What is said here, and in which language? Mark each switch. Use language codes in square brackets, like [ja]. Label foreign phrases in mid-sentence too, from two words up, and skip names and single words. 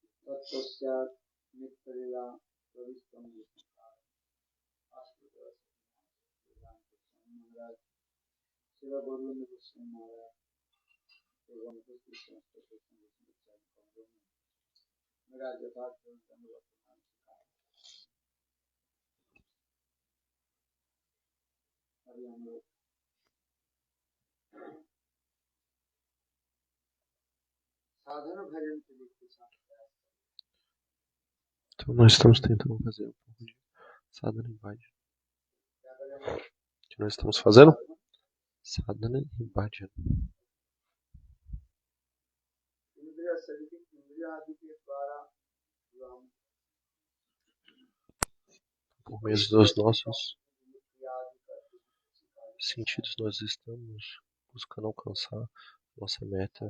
[hi] तत्पश्चात नित्यलीला प्रविष्टम महाराज शिव गोविंद कृष्ण महाराज एवं मेरा यथार्थ अभी हम लोग साधन भजन के लिए कुछ [pt] Então nós estamos tentando fazer um pouco de sadhana e bhajan. O que nós estamos fazendo? Sadhana e bhajan. Por meio dos nossos sentidos nós estamos buscando alcançar nossa meta.